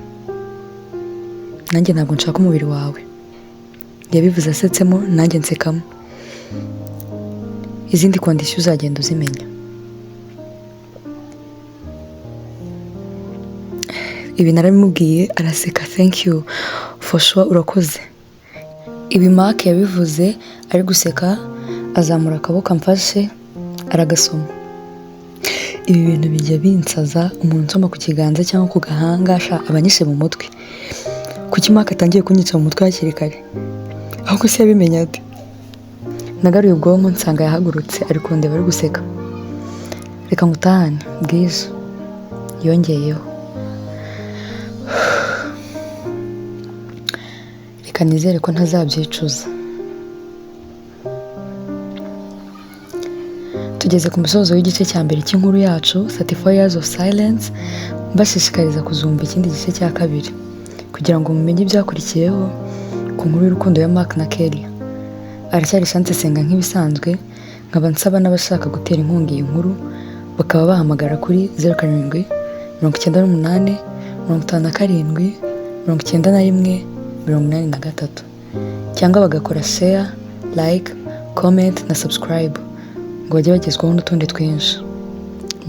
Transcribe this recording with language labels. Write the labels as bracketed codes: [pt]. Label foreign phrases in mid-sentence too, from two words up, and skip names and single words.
[rw] Nanjye ntabwo nshaka umubiri wawe. Yabivuze asetsemo, nanjye nsekamo. Izindi kondisiyo uzagenda uzimenya. Ibi narabimubwiye araseka, [en] thank you for sure, [rw] urakoze. Ibi Mark yabivuze ari guseka, azamura akaboko amfashe aragasoma. Ibi bintu bijya binsaza, umuntu nsoma ku kiganza cyangwa ku gahanga abanyishe mu mutwe. Kuki Mark atangiye kunyica mu mutwe hakiri kare? Ahubwo se yabimenya ate? Nagaruye ubwonko nsanga yahagurutse ari kundeba ari guseka. Reka ngutahane bwije. Yongeyeho. Reka nizere ko ntazabyicuza. Tugeze ku musozo w'igice cya mbere cy'inkuru yacu 34 years of silence. Mbashishikariza kuzumva ikindi gice cya kabiri kugira ngo mumenye ibyakurikiyeho ku nkuru y'urukundo ya Mark na Kelly. Aracyari chance senga nk'ibisanzwe, nkaba nsaba n'abashaka gutera inkunga iyi nkuru bakaba bahamagara kuri 07 98 57 91 83 cyangwa bagakora [en] share, like, comment [rw] na subscribe ngo bajye bagezwaho n'utundi twinshi.